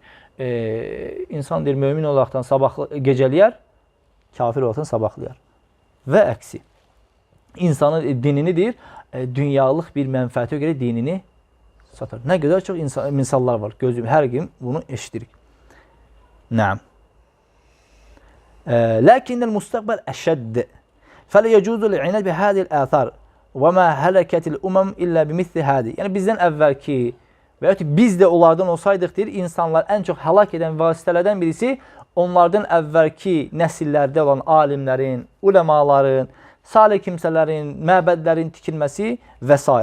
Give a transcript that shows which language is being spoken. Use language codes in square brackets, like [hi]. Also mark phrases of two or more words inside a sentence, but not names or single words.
[az] İnsan deyir, mömin olaraqdan gecəliyər, kafir olaraqdan sabahlayar. Və əksi. İnsanın dinini deyir, dünyalıq bir mənfəətə görə dinini satar. Nə qədər çox misallar var. Gözüm hər gün bunu eşidirik. Nəam. [ar] لكن المستقبل أشد. فلا يجوز العناد بهذه الآثار. وما هلكت الأمم إلا بمثل هذا. [az] Yəni bizdən əvvəlki və ya biz də onlardan olsaydıq deyir, insanlar ən çox həlak edən vasitələrdən birisi onlardan əvvəlki nəsillərdə olan alimlərin, uləmaların, salih kimsələrin, məbədlərin tikilməsi və s.